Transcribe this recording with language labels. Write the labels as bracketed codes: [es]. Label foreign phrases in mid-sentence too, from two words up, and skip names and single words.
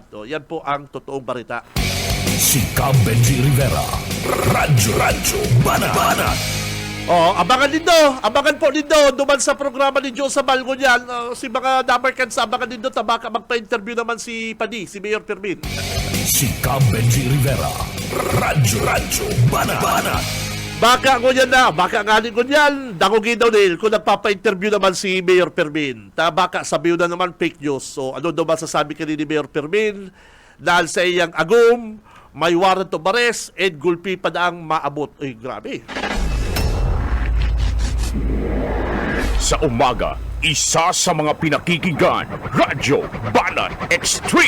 [tl] Yan po ang totoong barita. Si Cam Benji Rivera. Radyo Banat. [bik] Abangan po nindo, duman sa programa ni Joe Sabal ko yan, si mga Damarkans, abangan nindo, tabaka magpa-interview naman si si Mayor Fermin. Si Cam Benji Rivera. Radyo Banat. Baka nganin ko yan, dangugin daw nil, kung nagpapa-interview naman si Mayor Fermin. [tl] Baka sabihin na naman [en] fake news. [tl] So, ano daw masasabi ka ni Mayor Fermin? [bik] Dahil sa iyang agum, may [en] warrant of arrest, [bik] and gulpi pa na ang maabot. [tl] Ay, grabe. Sa umaga, isa sa mga pinakikinggan, Radyo Banat Extreme.